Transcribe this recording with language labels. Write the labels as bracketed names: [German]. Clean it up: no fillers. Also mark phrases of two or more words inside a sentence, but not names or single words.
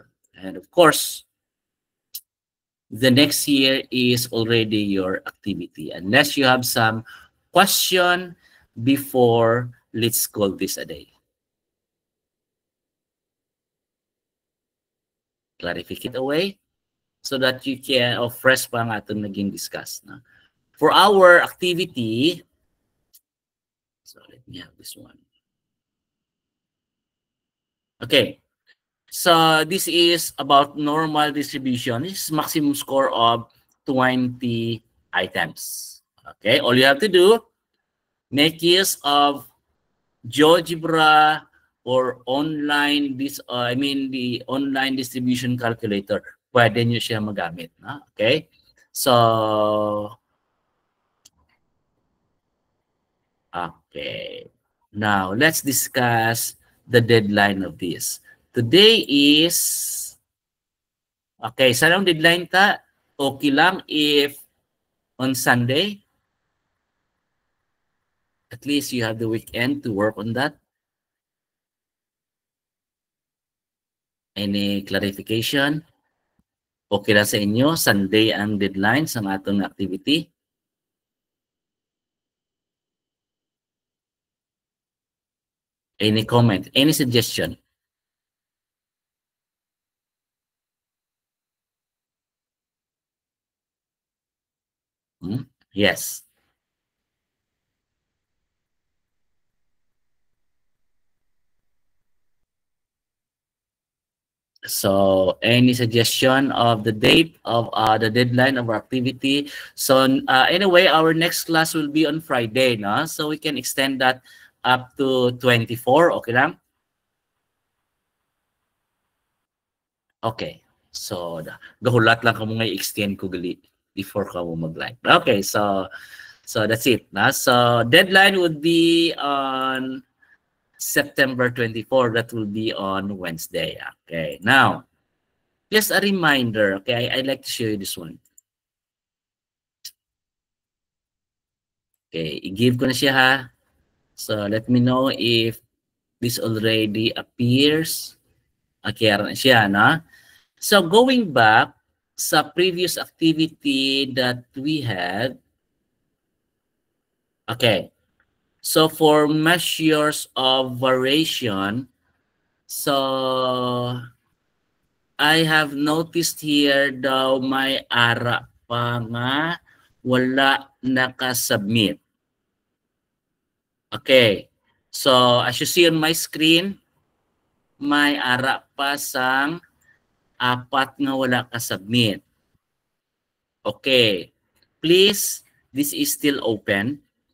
[English] And of course, the next year is already your activity. Unless you have some question before, let's call this a day. Clarify it away so that you can, fresh [Hiligaynon] pa ang atong naging [English] discuss. No? For our activity, so let me have this one. Okay, so this is about normal distribution. This is maximum score of 20 items. Okay, all you have to do, make use of GeoGebra or online the online distribution calculator. [Hiligaynon] Pwede nyo siya magamit. [English] No? Okay, so okay. Now, let's discuss the deadline of this. Today is, [Hiligaynon] okay, saan ang deadline ta? Okay lang [English] if on Sunday, at least you have the weekend to work on that. Any clarification? [Hiligaynon] Okay lang sa inyo, Sunday ang deadline sa atong activity? [English] Any comment? Any suggestion? Yes. So, any suggestion of the date of the deadline of our activity? So, anyway, our next class will be on Friday, no? So, we can extend that up to 24, [Hiligaynon] okay lang? [English] Okay. [Hiligaynon] So, gahulat lang ka mo nga i-extend ko gali before ka mo mag-live. [English] Okay, so that's it. Na? So, deadline would be on September 24. That will be on Wednesday. Okay, now, just a reminder, okay, I'd like to show you this one. [Hiligaynon] Okay, i-give ko na siya ha. [English] So, let me know if this already appears. [Hiligaynon] Okay, na siya, na? [English] So, going back sa previous activity that we had, okay, so for measures of variation, so I have noticed here [Hiligaynon] daw may ara pa nga wala nakasubmit. [English] Okay, so as you see on my screen, [Hiligaynon] may ara pa sang apat nga wala ka-submit. [English] Okay, please, this is still open.